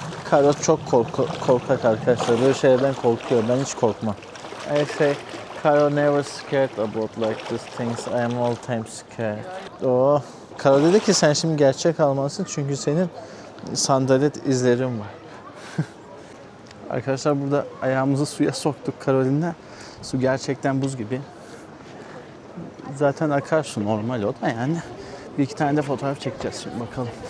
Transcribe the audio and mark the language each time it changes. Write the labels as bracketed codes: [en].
[tr] Karo çok korkak arkadaşlar. Böyle şeylerden korkuyor. Ben hiç korkmam. [en] I say, Karo never scared about like these things. I am all time scared. Oh. [tr] Karo dedi ki sen şimdi gerçek almalısın çünkü senin sandalet izlerin var. Arkadaşlar burada ayağımızı suya soktuk Carolin'le. Su gerçekten buz gibi. Zaten akar su normal o da yani. Bir iki tane de fotoğraf çekeceğiz şimdi bakalım.